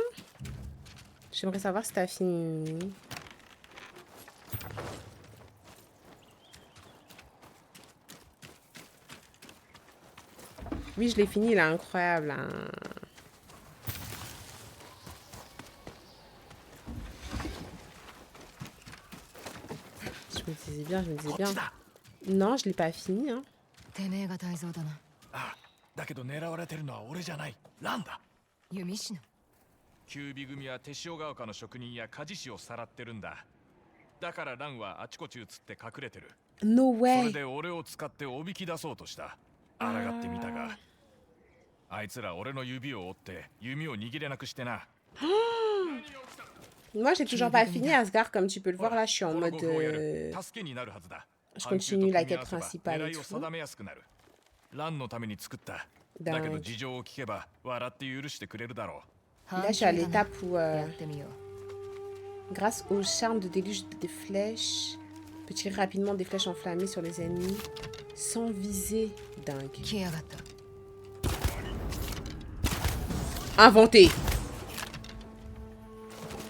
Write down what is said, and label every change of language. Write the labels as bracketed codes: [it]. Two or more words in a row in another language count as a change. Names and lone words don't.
[fr] J'aimerais savoir si t'as fini. Oui, je l'ai fini, il est incroyable. Hein. Je me disais bien. Non, je l'ai pas fini. Hein. [ja] だけど狙われてるのは俺じゃない。ランだ。弓士の。キュービ組は手塩ヶ丘の職人や鍛冶師をさらってるんだ。だからランはあちこち移って隠れてる。 [en] No [ja] それ [en] way. [ja] で俺を使っておびき出そうとした。抗ってみたが、あいつら俺の指を折って弓を握れなくしてな。 [fr] Moi, j'ai toujours pas fini Asgard, comme tu peux le voir. Là, je suis en mode. Je continue la quête principale et tout. [ja] ランのために作った。だけど事情を聞けば笑って許してくれるだろう。 [fr] Là, je suis à l'étape où, grâce au charme de déluge des flèches, peut tirer rapidement des flèches enflammées sur les ennemis sans viser. Dingue. Inventé. Dingue.